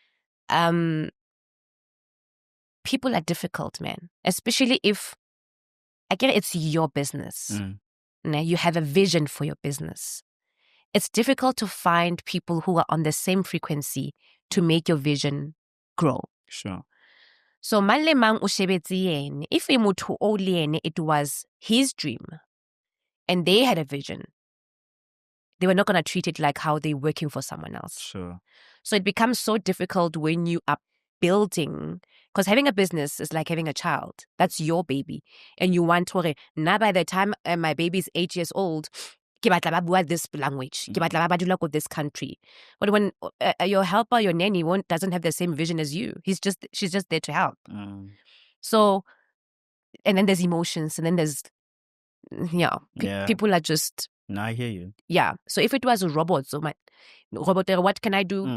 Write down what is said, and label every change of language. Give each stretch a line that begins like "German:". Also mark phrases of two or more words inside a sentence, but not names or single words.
English: People are difficult, man. Especially if, again, it's your business. Now, you have a vision for your business. It's difficult to find people who are on the same frequency to make your vision grow. Sure. So,
Southern Sotho: mang le mang o shebetse yene. If motho o le yene,
English: it was his dream, and they had a vision, they were not going to treat it like how they're working for someone else. Sure. So it becomes so difficult when you are building, because having a business is like having a child. That's your baby. And you want to, now by the time my baby is 8 years old,
Southern Sotho: ke batla ba bua
English: this language.
Southern Sotho: Ke batla ba dula ko
English: this country. But when your helper, your nanny, doesn't have the same vision as you, she's just there to help. So, and then there's emotions, and then there's, people are just. No, I hear you. Yeah. So if it was a robot, so my robot, what can I do?